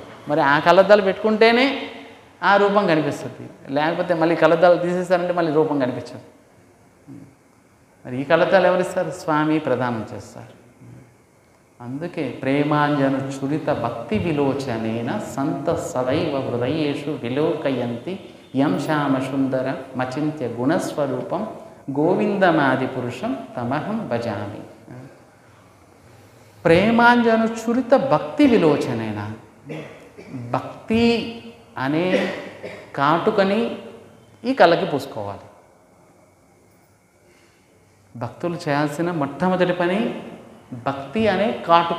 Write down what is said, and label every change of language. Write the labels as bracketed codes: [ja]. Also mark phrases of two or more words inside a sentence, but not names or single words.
[te] మరి ఆ కళ్ళద్దాలు పెట్టుకుంటేనే ఆ రూపం కనిపిస్తుంది, లేకపోతే మళ్ళీ కళ్ళద్దాలు తీసేస్తారంటే మళ్ళీ రూపం కనిపించదు. మరి ఈ కళ్ళద్దాలు ఎవరిస్తారు? స్వామి ప్రదానం చేస్తారు. [sa] అందుకే ప్రేమాంజను చురిత భక్తి విలోచనేన సంత సదైవ హృదయేషు విలోకయంతి యం శ్యామ సుందర మచింత్య గుణస్వరూపం గోవిందమాది పురుషం తమహం భజామి. ప్రేమాంజను చురిత భక్తి విలోచనేన, [te] భక్తి అనే కాటుకని ఈ కళ్ళకి పూసుకోవాలి. భక్తులు చేయాల్సిన మొట్టమొదటి పని భక్తి అనే కాటుక.